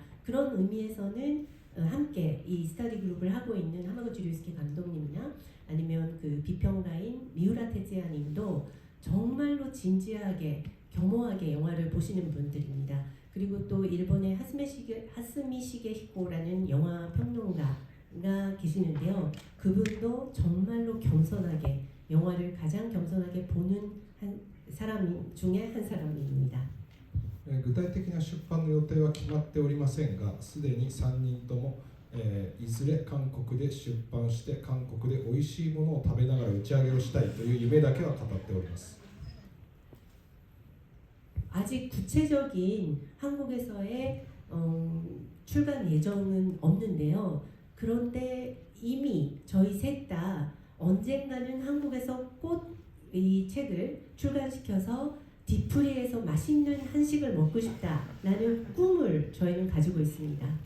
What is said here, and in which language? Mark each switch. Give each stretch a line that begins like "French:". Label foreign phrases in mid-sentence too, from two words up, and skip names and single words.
Korean: 그런 의미에서는 함께 이 스터디 그룹을 하고 있는 하마구치 류스케 감독님이나 아니면 그 비평가인 미우라 테즈야님도 정말로 진지하게 겸허하게 영화를 보시는 분들입니다. 그리고 또 일본의 하스미 시게히코라는 영화 평론가가 계시는데요. 그분도 정말로 겸손하게 영화를 가장 겸손하게 보는 사람 중에 한 사람입니다.
Japanese: 具体的な出版の予定は決まっておりませんが、すでに3人とも、いずれ韓国で出版して韓国で美味しいものを食べながら打ち上げをしたいという夢だけは語っております。
Korean: 아직 구체적인 한국에서의 출간 예정은 없는데요. 그런데 이미 저희 셋 다 언젠가는 한국에서 꼭 이 책을 출간시켜서 디프리에서 맛있는 한식을 먹고 싶다라는 꿈을 저희는 가지고 있습니다.